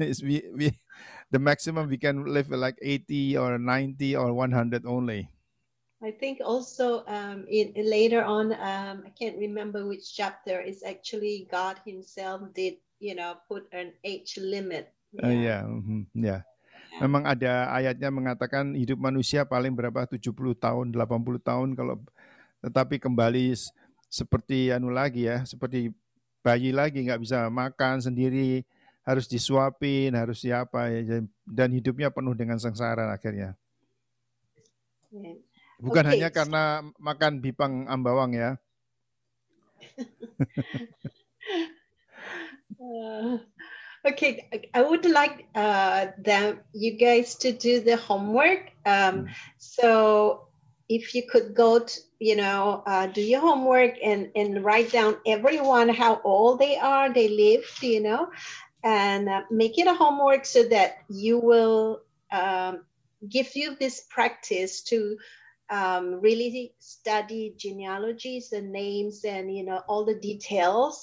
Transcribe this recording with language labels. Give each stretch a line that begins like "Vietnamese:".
English: we the maximum we can live like 80 or 90 or 100 only. I think also later on, I can't remember which chapter, is actually God himself did, put an age limit. Yeah. Yeah.
Indonesian: Memang ada ayatnya mengatakan hidup manusia paling berapa 70 tahun, 80 tahun, kalau tetapi kembali seperti lagi ya, seperti bayi lagi, nggak bisa makan sendiri, harus disuapin, harus siapa ya, dan hidupnya penuh dengan sengsara akhirnya.
English: Yeah.
Indonesian: Bukan
English: Okay,
Indonesian: hanya karena makan bipang ambawang ya.
English: Okay, I would like you guys to do the homework. So if you could go to, do your homework and write down everyone how old they are, they lived, and make it a homework so that you will give you this practice to really study genealogies and names and all the details.